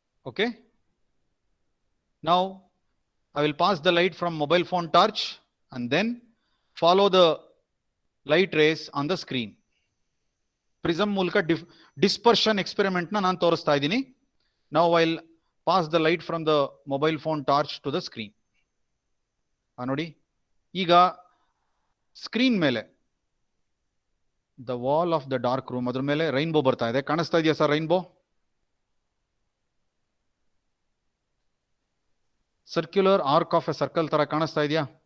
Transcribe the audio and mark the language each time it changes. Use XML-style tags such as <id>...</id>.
<en>Okay, now I will pass the light from mobile phone torch and then follow the light rays on the screen.</en> <kn>Prism ಮೂಲಕ dispersion experiment na ನಾನು ತೋರಿಸ್ತಾ ಇದ್ದೀನಿ.</kn> <en>Now I'll pass the light from the mobile phone torch to the screen.</en> <kn>ನೋಡಿ, ಈಗ screen ಮೇಲೆ</kn> <en>the wall of the dark room</en> <kn>ಅದ್ರ ಮೇಲೆ rainbow ಬರ್ತಾ ಇದೆ. ಕಾಣಿಸ್ತಾ ಇದೆಯಾ sir rainbow?</kn> <en>circular arc of a circle</en> <kn>ತರ ಕಾಣಿಸ್ತಾ ಇದೆಯಾ?</kn>